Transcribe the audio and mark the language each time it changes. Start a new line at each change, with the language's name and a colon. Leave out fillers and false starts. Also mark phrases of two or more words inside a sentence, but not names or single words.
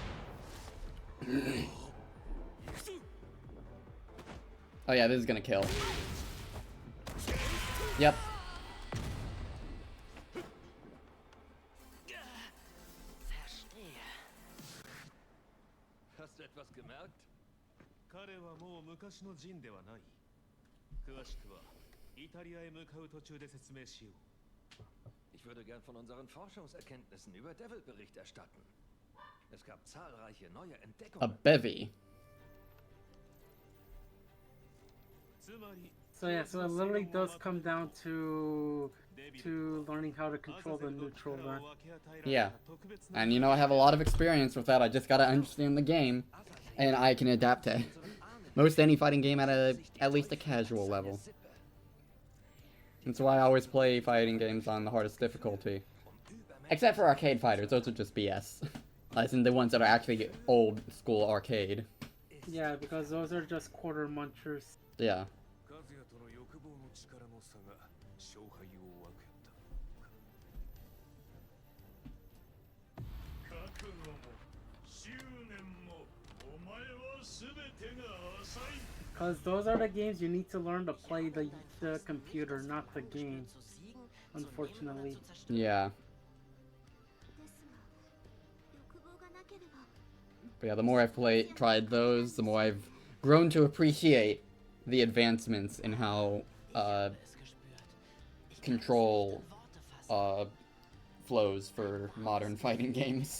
English: Oh yeah, this is gonna kill. Yep.
German: Verstehe. Hast du etwas gemerkt?
Japanese: 彼はもう昔のジンではない。詳しくはイタリアへ向かう途中で説明しよう。
German: Ich würde gern von unseren Forschungserkenntnissen über Devil Bericht erstatten. Es gab zahlreiche neue A Entdeckungen.
English: bevy. So yeah, so it literally does come down to learning how to control the neutral then. Yeah. And you know, I have a lot of experience with that. I just gotta understand the game. And I can adapt to most any fighting game at least a casual level. That's why I always play fighting games on the hardest difficulty. Except for arcade fighters, those are just BS. As in the ones that are actually old school arcade. Yeah, because those are just quarter munchers. Yeah.
Japanese: 和也との欲望の力の差が勝敗を分けた。覚悟も執念もお前は全てが浅い。
English: Because those are the games you need to learn to play the computer, not the game. Unfortunately. Yeah. But yeah, the more I've tried those, the more I've grown to appreciate the advancements in how control flows for modern fighting games.